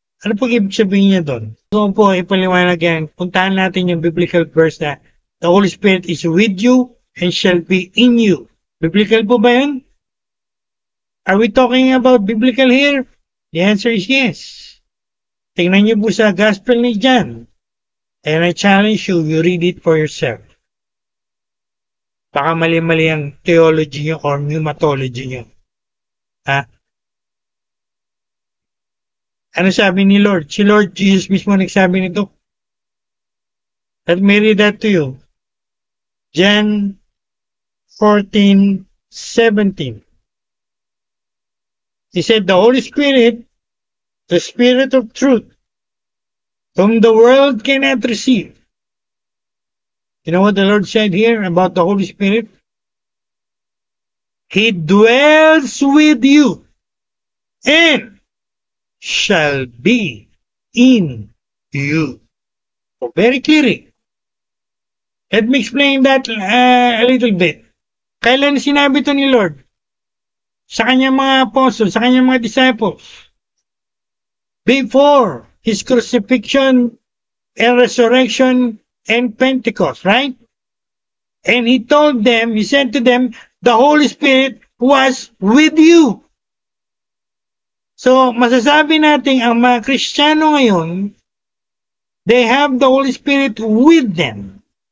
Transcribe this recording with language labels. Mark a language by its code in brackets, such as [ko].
[tl] Ano pong ibig sabihin niya doon? So po, ipaliwanag yan. Puntahan natin yung biblical verse na [en] the Holy Spirit is with you and shall be in you. [tl] Biblical po ba yun? [en] Are we talking about biblical here? The answer is yes. [tl] Tingnan niyo po sa Gospel ni John. [en] And I challenge you, you read it for yourself. [tl] Baka mali-mali ang theology niyo or pneumatology niyo. Ano sabi ni Lord? Si Lord Jesus mismo nagsabi nito. [en] Let me read that to you. John 14:17. He said, the Holy Spirit, the Spirit of truth, whom the world cannot receive. You know what the Lord said here about the Holy Spirit? He dwells with you and shall be in you. So very clearly. Let me explain that a little bit. [tl] Kailan sinabi ito ni Lord? Sa kanyang mga apostles, sa kanyang mga disciples. [en] Before His crucifixion and resurrection and Pentecost, right? And He told them, He said to them, the Holy Spirit was with you. So, [tl] masasabi natin ang mga Kristiyano ngayon, [en] they have the Holy Spirit with them.